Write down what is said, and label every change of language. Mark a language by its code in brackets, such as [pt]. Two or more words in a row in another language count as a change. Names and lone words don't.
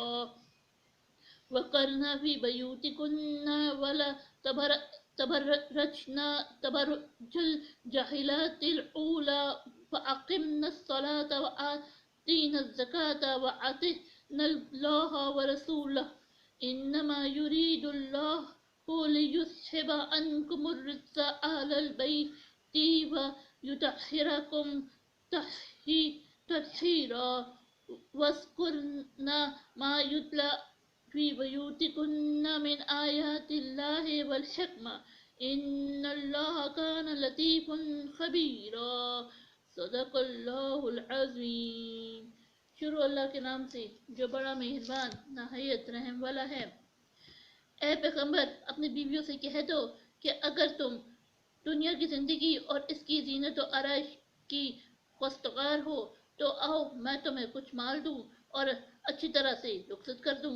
[ar] وقرن في بيوتكن ولا تبرجن تبرج الجاهلية الأولى فأقمن الصلاة وآتين الزكاة وأطعن الله ورسوله إنما يريد الله ليذهب عنكم الرجس أهل البيت ويطهركم تطهيرا. واذكرن ما يتلى في بيوتكن من آيات الله والحكمة إن الله كان لطيفا خبيرا. صدق الله العظيم. [ur] شروع اللہ کے نام سے جو بڑا مہربان نہایت رحم والا ہے. اے پیغمبر، اپنی بیویوں سے کہہ دو کہ اگر تم دنیا کی زندگی اور اس کی زینت اور آرائش کی خواستگار ہو تو آؤ میں تمہیں کچھ مال دوں اور اچھی طرح سے رخصت کر دوں.